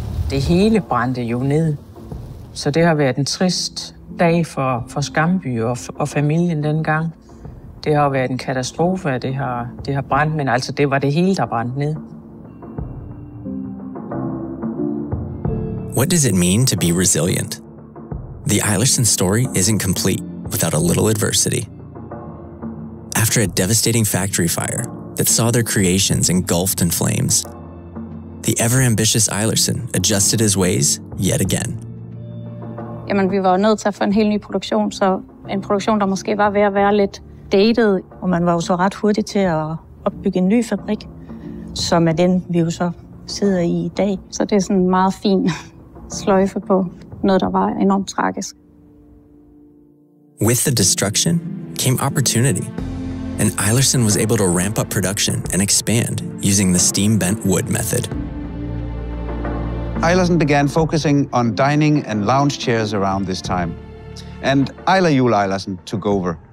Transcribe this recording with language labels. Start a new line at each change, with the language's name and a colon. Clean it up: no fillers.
Danish: Det hele brændte jo ned, så det har været en trist dag for Skamby og familien dengang. Det har været en katastrofe, at det har brændt, men altså det var det hele, der brændte ned.
English: What does it mean to be resilient? The Eilerson story isn't complete without a little adversity. After a devastating factory fire that saw their creations engulfed in flames, the ever-ambitious Eilerson adjusted his ways yet again.
Danish: Jamen, vi var nødt til at få en helt ny produktion, så en produktion, der måske var ved at være lidt dated. Og man var jo så ret hurtig til at opbygge en ny fabrik, som er den, vi jo så sidder i dag. Så det er sådan en meget fin sløjfe på noget, der var enormt tragisk.
English: With the destruction came opportunity, and Eilerson was able to ramp up production and expand using the steam-bent wood method. Eilerson began focusing on dining and lounge chairs around this time, and Eiler Juel Eilersen took over,